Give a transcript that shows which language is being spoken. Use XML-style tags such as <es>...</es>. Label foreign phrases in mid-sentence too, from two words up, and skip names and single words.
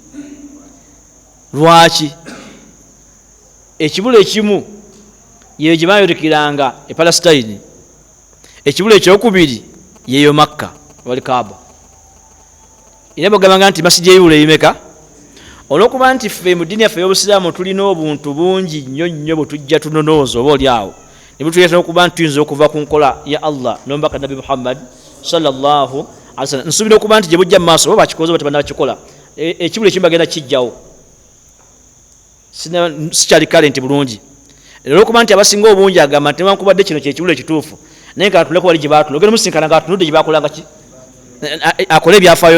<lg>lwaki ekibula ekimu yeyo gyebayolekiranga e Palestine ekibula ekyokubiri yeyo Makka wali Kaaba era bagamba nti masjidi eyibula imeka olwokuba nti ffe mu dini yaffe y'obusiraamu tulina obuntu bungi nnyo nnyo bwe tujja tunonooza oba oli awo ne butuleetera okuba nti tuyinza okuva ku nkola ya Allah n'omubaka Nabi Muhammad</lg> <ar>صلى الله عليه وسلم.</ar> <lg>Nsuubira okuba nti gye bujja mu maaso oba bakikoze oba tebannakikola ekibula ekimu bagenda kijjawo sikyali kale nti bulungi olwokuba nti abasinga obungi agamba nti newankubadde kino kyekibula ekituufu naye nga atuleko wali gye baatula ogenda musinkana nga atunudde gye bakolanga ki akole ebyafaayo</lg>